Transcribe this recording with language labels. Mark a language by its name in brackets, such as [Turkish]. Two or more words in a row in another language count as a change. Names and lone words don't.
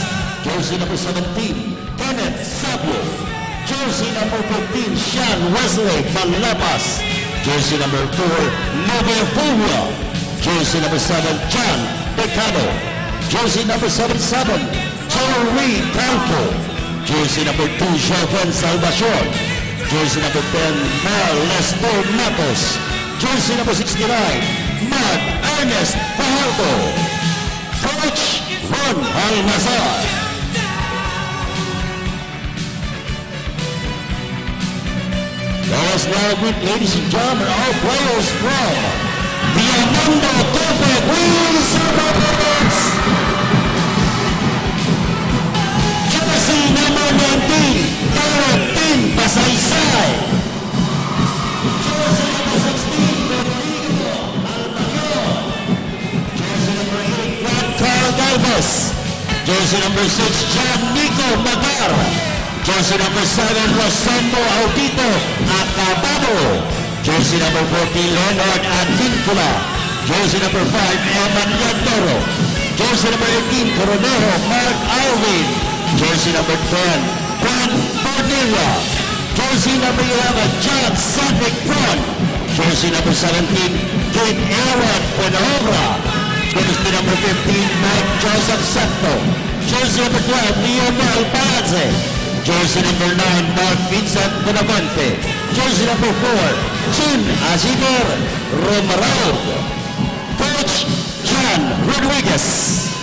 [English] Jersey number 17, Kenneth Sabio. Jersey number 15, Sean Wesley Malapas. Jersey number 4, Nove Fulvio. Jersey number 7, John Pecado. Jersey number 77, Jerry Campo. Jersey number 2, Joven Salvacion. Jersey number 10, Mal Lester Matos. Jersey number 69, Mag Ernest Fajardo. Coach Ron Almazar. us now with, ladies and gentlemen, our players from the Amanda Tope Queens Superbirds. Jersey number 19, Tin Pasaysay. Jersey number 16, Rodrigo Almayor. Jersey number 8, Juan Carl Galvez. Jersey number 6, John Nico Magar. Jersey number 7, Rosendo Audito Acabado. Jersey number 14, Leonard Advincula. Jersey number 5, Eman Yandoro. Jersey number 18, Coronero Mark Alvin. Jersey number 10, Juan Bordilla. Jersey number 11, John Cedric Bron. Jersey number 17, Kid Aaron Penobra. Jersey number 15, Mike Joseph Septo. Jersey number 12, Leonel Palazze. Jersey number 9, Mark Vincent Bonavante. Jersey number 4, Jun Azimer Romarao. Coach John Rodriguez.